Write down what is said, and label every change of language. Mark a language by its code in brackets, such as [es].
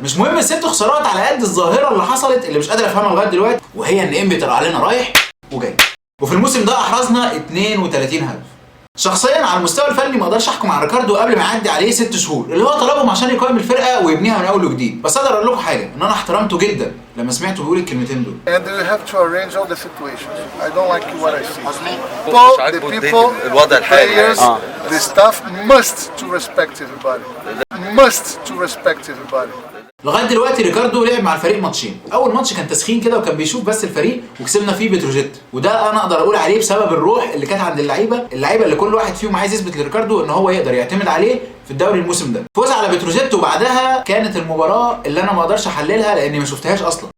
[ar] مش مهم الست خسارات على قد الظاهره اللي حصلت اللي مش قادر افهمها لغايه دلوقتي، وهي ان انبي طلع علينا رايح وجاي. وفي الموسم ده احرزنا 32 هدف. شخصيا على المستوى الفني ما اقدرش احكم على ريكاردو قبل ما يعدي عليه 6 شهور اللي هو طلبهم عشان يقيم الفرقه ويبنيها من اول وجديد. بس اقدر اقول لكم حاجه، ان انا احترمته جدا لما سمعته بيقول الكلمتين دول. [en] And you have to arrange all the situations. I don't like what I see. The people, [ar] الوضع الحالي. [en] players, the staff must to respect everybody. Must to respect everybody. [ar] لغايه دلوقتي ريكاردو لعب مع الفريق ماتشين. اول ماتش كان تسخين كده وكان بيشوف بس الفريق وكسبنا فيه بتروجيت، وده انا اقدر اقول عليه بسبب الروح اللي كانت عند اللعيبه اللي كل واحد فيهم عايز يثبت لريكاردو ان هو يقدر يعتمد عليه في الدوري الموسم ده. فوز على بتروجيت وبعدها كانت المباراه اللي انا ما اقدرش احللها لاني ما شفتهاش اصلا.